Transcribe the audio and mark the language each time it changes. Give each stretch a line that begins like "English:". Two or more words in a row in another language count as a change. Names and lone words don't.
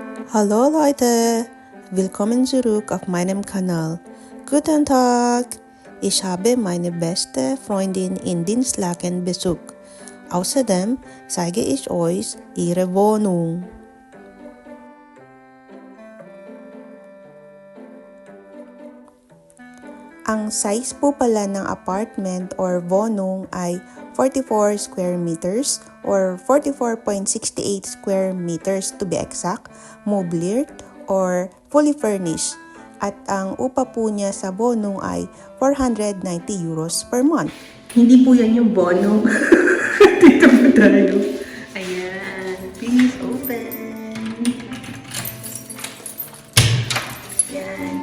German: Hallo Leute, willkommen zurück auf meinem Kanal. Guten Tag, ich habe meine beste Freundin in Dinslaken besucht. Außerdem zeige ich euch ihre Wohnung.
Filipino: Ang size po pala ng apartment or wohnung ay 44
English: square meters or 44.68 square meters to be exact,
Filipino: mobiliert
English: or fully furnished.
Filipino: At ang upa po niya sa wohnung ay 490 euros
English: per month.
Filipino: Hindi po yan yung bonong. Dito po tayo. Ayan.
English: Please open. Ayan.